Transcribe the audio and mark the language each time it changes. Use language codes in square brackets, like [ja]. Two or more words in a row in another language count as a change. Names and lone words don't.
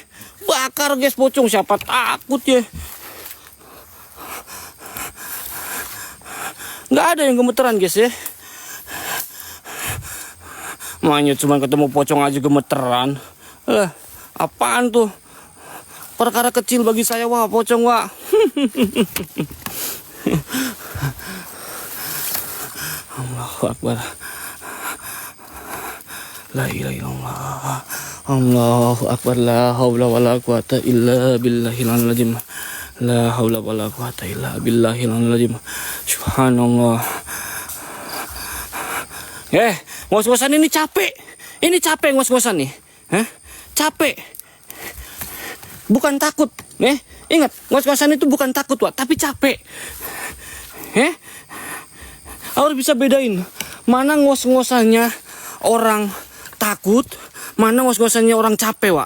[id] Bakar, guys, pocong, siapa takut ya. Enggak ada yang gemeteran, guys ya. Makanya cuma ketemu pocong aja gemeteran. Apaan tuh? Perkara kecil bagi saya, Wak, pocong, Wak. [ar] الله أكبر. لا إله إلا الله. الله أكبر. لا حول ولا قوة إلا بالله العظيم. لا حول ولا قوة إلا بالله العظيم. سبحان الله. [id] Ngos-ngosan ini capek. Ini capek ngos-ngosan nih. Capek. Bukan takut. Ingat, ngos-ngosan itu bukan takut, Wak, tapi capek. Harus bisa bedain mana ngos-ngosannya orang takut, mana ngos-ngosannya orang capek, Wak.